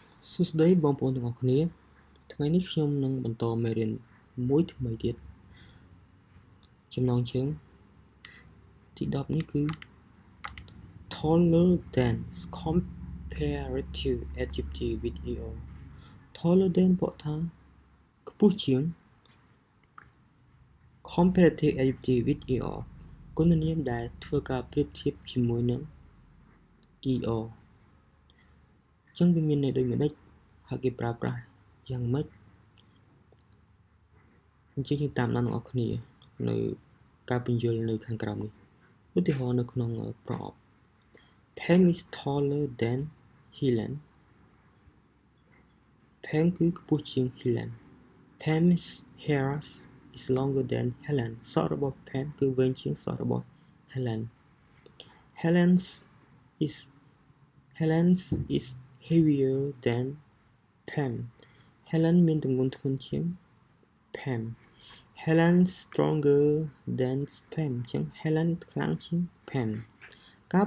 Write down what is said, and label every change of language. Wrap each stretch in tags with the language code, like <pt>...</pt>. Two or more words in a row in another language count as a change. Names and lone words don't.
<km>សួស្តីបងប្អូនទាំងអស់គ្នាថ្ងៃនេះខ្ញុំនឹងបន្តមេរៀនមួយថ្មីទៀតចំណងជើងទី10នេះគឺ</km> <en>taller than comparative adjective with er taller than</en> <km>បកថាខ្ពស់ជាង</km> <en>comparative adjective with er</en> <km>គុណនាមដែលធ្វើការប្រៀបធៀបជាមួយនឹង er ចឹងវាមានន័យដូចម្ដេចហើយគេប្រើប្រាស់យ៉ាងម៉េច អញ្ចឹងយើងតាមដានទាំងអស់គ្នានៅការពន្យល់នៅខាងក្រោមនេះឧទាហរណ៍នៅក្នុងប្រអប់</km> <en>Pam is taller than Helen</en> <km>Pam គឺខ្ពស់ជាង Helen</km> <en>Pam's hair is longer than Helen</en> <km>សក់របស់ Pam គឺវែងជាងសក់របស់ Helen</km> <en>Helen's is heavier than Pam</en> <km>Helen មានទម្ងន់ធ្ងន់ជាង Pam</km> <en>Helen's stronger than Pam</en> <km>អញ្ចឹង Helen ខ្លាំងជាង Pam ការ</km>